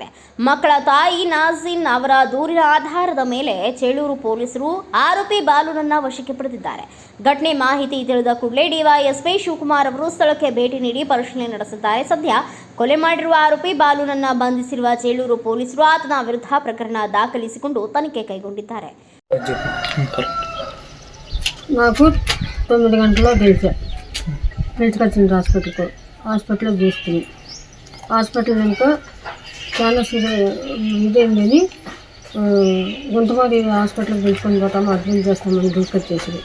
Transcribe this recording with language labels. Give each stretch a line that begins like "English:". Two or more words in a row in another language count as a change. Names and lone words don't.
Kannada: ಮಕ್ಕಳ ತಾಯಿ ನಾಜಿನ್ ಅವರ ದೂರಿನ ಆಧಾರದ ಮೇಲೆ ಚೇಳೂರು ಪೊಲೀಸರು ಆರೋಪಿ ಬಾಲುನನ್ನ ವಶಕ್ಕೆ ಪಡೆದಿದ್ದಾರೆ. ಘಟನೆ ಮಾಹಿತಿ ತಿಳಿದ ಕೂಡಲೇ ಡಿವೈಎಸ್ಪಿ ಶಿವಕುಮಾರ್ ಅವರು ಸ್ಥಳಕ್ಕೆ ಭೇಟಿ ನೀಡಿ ಪರಿಶೀಲನೆ ನಡೆಸಿದ್ದಾರೆ. ಸದ್ಯ ಕೊಲೆ ಮಾಡಿರುವ ಆರೋಪಿ ಬಾಲುನನ್ನ ಬಂಧಿಸಿರುವ ಚೇಳೂರು ಪೊಲೀಸರು ಆತನ ವಿರುದ್ಧ ಪ್ರಕರಣ ದಾಖಲಿಸಿಕೊಂಡು ತನಿಖೆ ಕೈಗೊಂಡಿದ್ದಾರೆ.
Telugu: నాకు 9 గంటల్లో పిలుచుకొచ్చింది హాస్పిటల్లో చూస్తుంది. హాస్పిటల్ ఇంకా చాలా ఇదేందని గుంటమాది హాస్పిటల్కి పిలుచుకొని పోతాము, అడ్మిట్ చేస్తామని తీసుకొచ్చేసింది.